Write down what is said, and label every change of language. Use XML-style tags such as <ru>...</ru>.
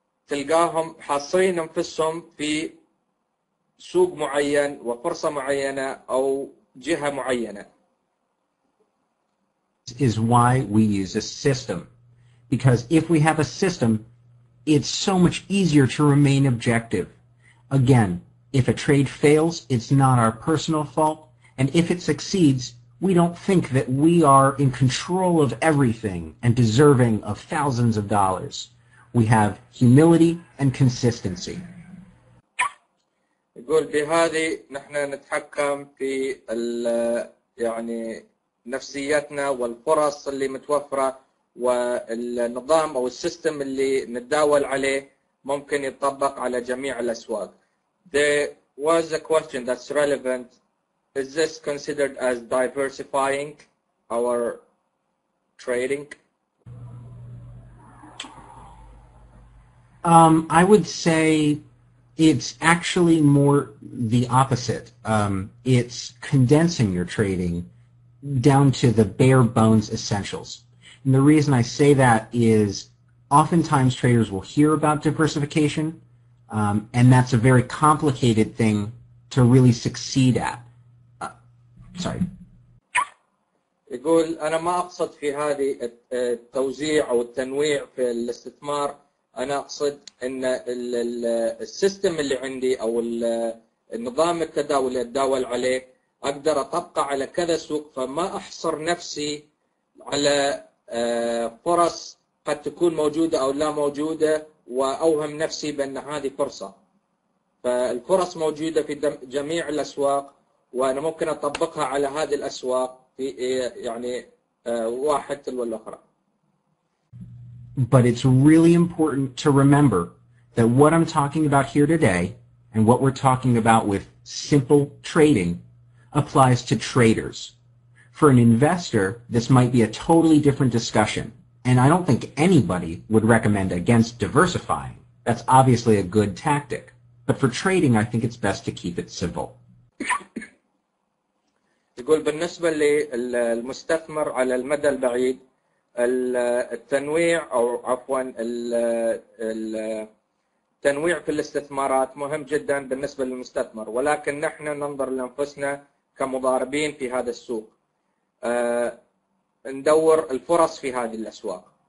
<ar>تلقاهم حاصرين أنفسهم في سوق معين وفرصة معينة أو جهة معينة.</ar> <en>Is why we use a system. Because if we have a system, it's so much easier to remain objective. Again, if a trade fails, it's not our personal fault. And if it succeeds, we don't think that we are in control of everything and deserving of thousands of dollars. We have humility and consistency.</en> <ar>يقول بهذه نحن نتحكم في يعني نفسيتنا والفرص اللي متوفرة والنظام أو السيستم اللي نتداول عليه ممكن يتطبق على جميع الأسواق.</ar> <en>There was a question that's relevant. Is this considered as diversifying our trading? I would say it's actually more the opposite. It's condensing your trading down to the bare bones essentials. And the reason I say that is oftentimes traders will hear about diversification, and that's a very complicated thing to really succeed at. Sorry.</en> <ar>يقول أنا ما أقصد في هذه التوزيع أو التنويع في الاستثمار. أنا أقصد أن السيستم اللي عندي أو النظام التداول اللي أتداول عليه أقدر أطبقه على كذا سوق، فما أحصر نفسي على فرص قد تكون موجودة أو لا موجودة وأوهم نفسي بأن هذه فرصة. فالفرص موجودة في جميع الأسواق وأنا ممكن أطبقها على هذه الأسواق في يعني واحد تلو الأخرى.</ar> <en>But it's really important to remember that what I'm talking about here today and what we're talking about with simple trading applies to traders. For an investor, this might be a totally different discussion, and I don't think anybody would recommend against diversifying. That's obviously a good tactic. But for trading, I think it's best to keep it simple.</en> <ar>يقول بالنسبة للمستثمر على المدى البعيد التنويع أو عفوا التنويع في الاستثمارات مهم جدا بالنسبة للمستثمر، ولكن نحن ننظر لأنفسنا كمضاربين في هذا السوق، ندور الفرص في هذه الأسواق.</ar>